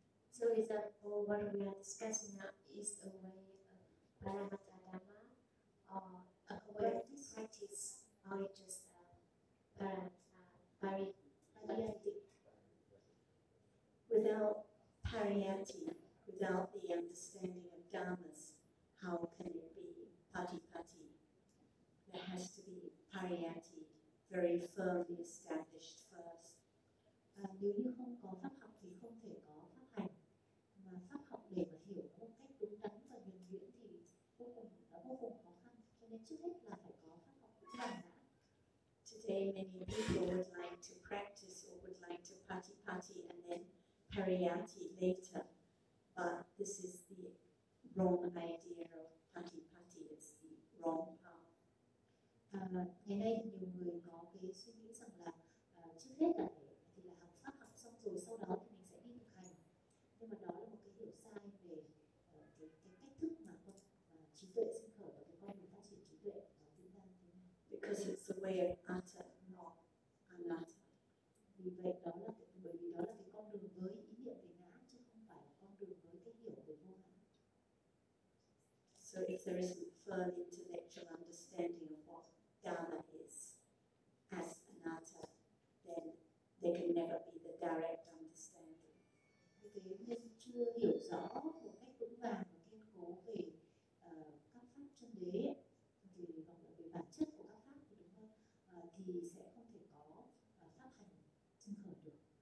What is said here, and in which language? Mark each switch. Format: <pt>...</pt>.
<en>So is that all what we are discussing now is a way of paramattha dhamma, or a way of this practice, or it just pariyatic, without pariyatic, without the understanding of dhammas, how can it be patipatti? There has to be pariyatic, very firmly established first.</en> <vi>Nếu như không có pháp học thì không thể có pháp hành. Mà pháp học để mà hiểu một cách đúng đắn và nhuần nhuyễn thì vô cùng khó khăn, cho nên trước hết là phải có pháp học vững vàng đã.</vi> <en>Today many people would like to practice or would like to patipatti and then pariyatti later, but this is the wrong idea of patipatti. It's the wrong path.</en> <vi>Ngày nay nhiều người có cái suy nghĩ rằng là trước hết là thì là học pháp học xong rồi sau đó thì mình sẽ đi thực hành. Nhưng mà đó là một cái hiểu sai về cái cách thức mà trí tuệ sinh khởi và cái con đường phát triển trí tuệ nó diễn ra như thế nào.</vi> <en>Because it's the way of atta, not anatta.</en> <vi>Vì vậy đó là bởi vì đó là cái con đường với ý niệm về ngã chứ không phải là con đường với cái hiểu về vô ngã.</vi> <en>So if there is a firm intellectual understanding of what dharma is as anatta, then there can never be the direct understanding.</en> <vi>Nên chưa hiểu rõ một cách vững vàng và kiên cố về các pháp chân đế thì hoặc là về bản chất của các pháp đúng không? Thì sẽ không thể có pháp hành sinh khởi được.</vi>